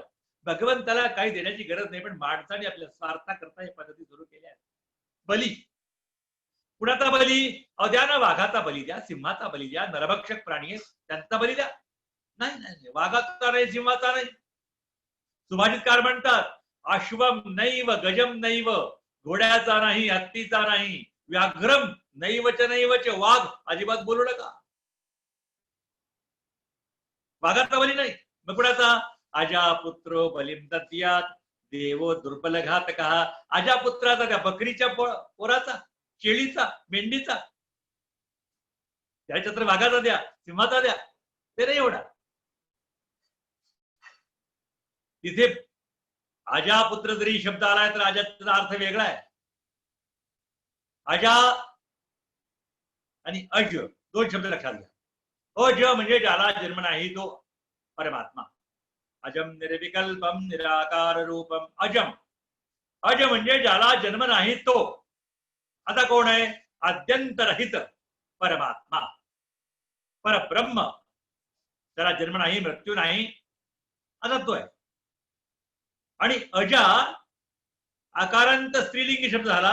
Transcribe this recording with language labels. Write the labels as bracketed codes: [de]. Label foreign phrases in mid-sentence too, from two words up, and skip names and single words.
[mr] भगवंताला काही देण्याची गरज नाही, पण माणसाने आपल्या स्वार्थाकरता या पद्धती सुरू केल्या. बली कुणाचा बली? अहो द्या ना, वाघाचा बली द्या, सिंहाचा बली द्या. नरभक्षक प्राणी आहे त्यांचा बली द्या. नाही नाही, वाघाचा नाही, सिंहाचा नाही. सुभाषितकार म्हणतात [sa] अश्वम नैव गजम नैव, [mr] घोड्याचा नाही, हत्तीचा नाही. [sa] व्याघ्रम नैवच नैवच, [mr] वाघ अजिबात बोलू नका. वाघाचा बली नाही. मग कुणाचा? [sa] अजापुत्रो बलिम दद्यात, देवो दुर्बल घातका. [mr] अजापुत्राचा, त्या बकरीच्या पोराचा, शेळीचा, मेंढीचा. त्याच्या तर वाघाचा द्या, सिंहाचा द्या, ते नाही एवढा. तिथे अजापुत्र जरी शब्द आलाय तर अजाचा अर्थ वेगळा आहे. अजा आणि अज दोन शब्द लक्षात घ्या. अज म्हणजे ज्याला जन्म नाही तो परमात्मा. [sa] अजम निर्विकल्पम निराकार रूपम अजम. [mr] अज म्हणजे ज्याला जन्म नाही तो. आता कोण आहे? अद्यंतरहित परमात्मा, परब्रह्म. त्याला जन्म नाही, मृत्यू नाही, असा तो आहे. आणि अजा आकारांत स्त्रीलिंगी शब्द झाला.